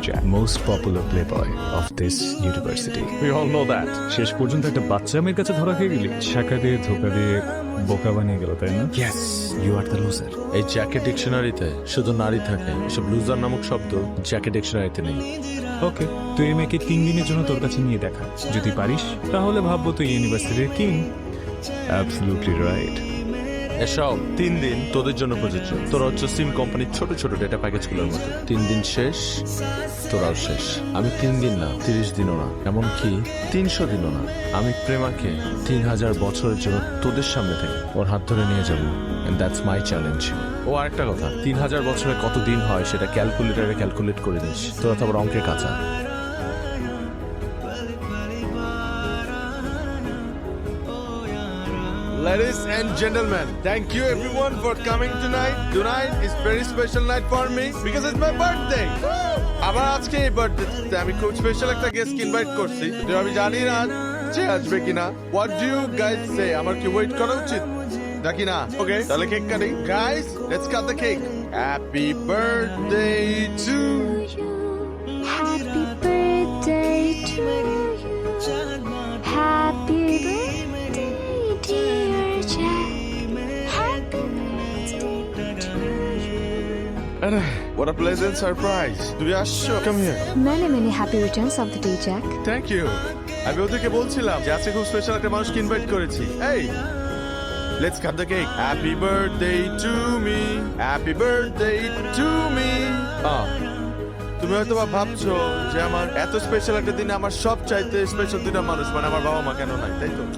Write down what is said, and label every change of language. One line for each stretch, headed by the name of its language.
English: Jack, most popular playboy of this university. We all know that.
Bangla: শেষ পর্যন্ত একটা বাচ্চা মেয়ের কাছে ধরা খেয়ে গেলি, শাখা দিয়ে ধোকা দিয়ে বোকা বানিয়ে গেল, তাই না?
English: Yes, you are the loser.
Bangla: এই জ্যাকেট ডিকশনারিতে শুধু নারী থাকে, এসব লুজার নামক শব্দ জ্যাকেট ডিকশনারিতে নেই। ওকে, তুই এই মেয়েকে 3 দিনের জন্য তোর কাছে নিয়ে দেখা। যদি পারিস তাহলে ভাববো তুই ইউনিভার্সিটির কিং।
English: Absolutely right.
Bangla: এসব 3 দিন তোদের জন্য প্রযোজ্য। তোরা হচ্ছে সিম কোম্পানির ছোট ছোট ডেটা প্যাকেজগুলোর মতো। 3 দিন শেষ, তোরাও শেষ। আমি 3 দিন না, 30 দিনও না, এমনকি 300 দিনও না। আমি প্রেমাকে 3000 বছরের জন্য তোদের সামনে থেকে ওর হাত ধরে নিয়ে যাবো,
English: And that's my challenge.
Bangla: ও আরেকটা কথা, 3000 বছরে কত দিন হয় সেটা ক্যালকুলেটরে ক্যালকুলেট করে দিস। তোরা তো আবার অঙ্কে কাঁচা।
English: Ladies and gentlemen, thank you everyone for coming tonight. Tonight is very special night for me because it's my birthday.
Bangla: আমার আজকে এই বার্থডে আমি খুব স্পেশাল একটা গেস্ট ইনভাইট করছি। যদিও আমি জানি না যে আসবে কিনা।
English: What do you guys say?
Bangla: আমার কি ওয়েট করা উচিত নাকি না? ওকে, তাহলে কেক কাটি।
English: Guys, let's cut the cake. Happy birthday to you. Happy birthday to you. Happy birthday, dear Jack. Happy birthday to you. What a pleasant surprise.
Bangla: তুমি আসছো?
English: Come here. Many happy returns of the day, Jack. Thank you.
Bangla: আমি ওদেরকে বলছিলাম যে আজকে খুব special একটা মানুষকে ইনভাইট করেছি। এই,
English: Let's cut the cake. Happy birthday to me, happy birthday to me.
Bangla: তুমি হয়তো বা ভাবছো যে আমার এত স্পেশাল একটা দিনে আমার সব চাইতে স্পেশাল দুটা মানুষ মানে আমার বাবা মা কেন নাই, তাই তো?